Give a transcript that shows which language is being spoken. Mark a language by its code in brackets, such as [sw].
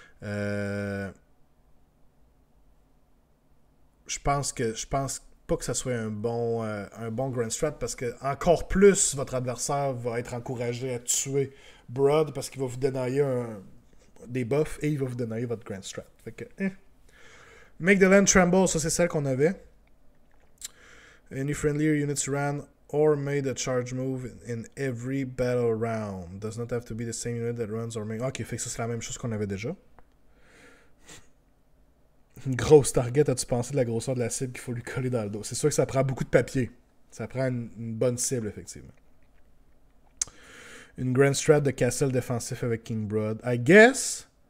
[fr] Je pense pas que ça soit un bon Grand Strat parce que encore plus votre adversaire va être encouragé à tuer Brod parce qu'il va vous dénailler des buffs et il va vous dénailler votre Grand Strat. Fait que, Make the land tremble, ça c'est celle qu'on avait. [en] Any friendly units ran or made a charge move in every battle round. Does not have to be the same unit that runs or make... [fr] Ok, fait que ça c'est la même chose qu'on avait déjà. Une grosse target, as-tu pensé de la grosseur de la cible qu'il faut lui coller dans le dos? C'est sûr que ça prend beaucoup de papier. Ça prend une bonne cible, effectivement. Une Grand Strat de castle défensif avec King Brod. I guess.